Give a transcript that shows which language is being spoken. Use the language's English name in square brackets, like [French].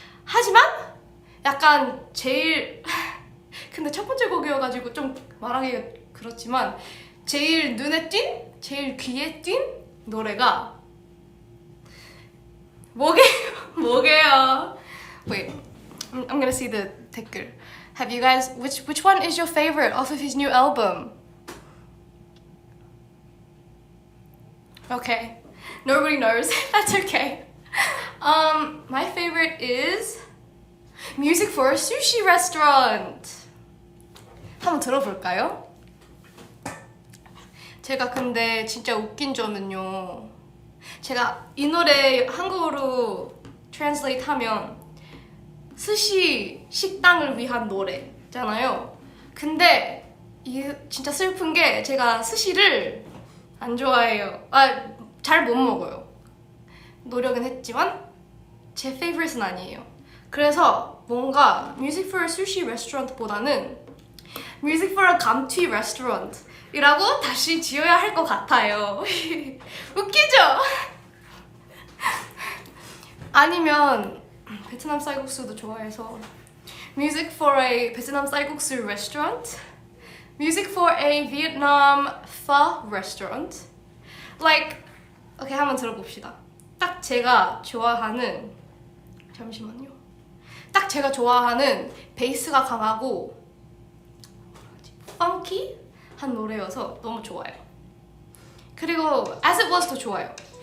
[Korean] 하지만 약간 제일 근데 첫 번째 곡이어가지고 좀 말하기가 그렇지만 제일 눈에 띈, 제일 귀에 띈 노래가 뭐게요? [English] Wait, I'm gonna see the 댓글. Have you guys, which one is your favorite off of his new album? Okay, nobody knows. That's okay. My favorite is Music for a Sushi Restaurant. [Korean] 한번 들어볼까요? 제가 근데 진짜 웃긴 점은요. 제가 이 노래 한국어로 translate 하면 스시 식당을 위한 노래잖아요. 있잖아요. 근데 이 진짜 슬픈 게 제가 스시를 안 좋아해요. 잘 못 먹어요. 노력은 했지만 제 favorite은 아니에요. 그래서 뭔가 Music for a Sushi Restaurant보다는 Music for a 감튀 Restaurant 이라고 다시 지어야 할 것 같아요. 웃기죠? 아니면 베트남 쌀국수도 좋아해서 Music for a 베트남 쌀국수 Restaurant, Music for a Vietnam Pho Restaurant. Like, 오케이, 한번 들어봅시다. 딱 제가 좋아하는, 잠시만요. 딱 제가 좋아하는 베이스가 강하고 펑키한 노래여서 너무 좋아요. 그리고 As It Was도 좋아요.